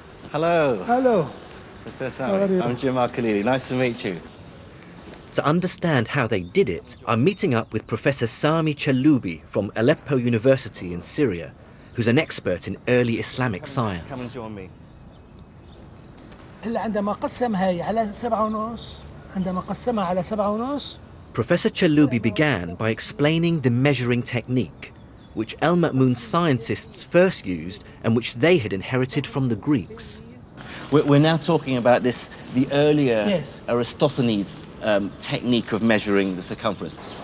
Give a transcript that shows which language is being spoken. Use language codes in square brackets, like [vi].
[en] Hello. Hello. Mr. Sami. I'm Jamal Khalili. Nice to meet you. To understand how they did it, I'm meeting up with Professor Sami Chaloubi from Aleppo University in Syria, who's an expert in early Islamic science. Come and join me. [ar] عندما قسم هاي على 7.5 عندما قسمها على 7.5 [en] Professor Chaloubi began by explaining the measuring technique, which El-Ma'mun's scientists first used and which they had inherited from the Greeks. We're now talking about the earlier Yes. Aristophanes technique of measuring the circumference.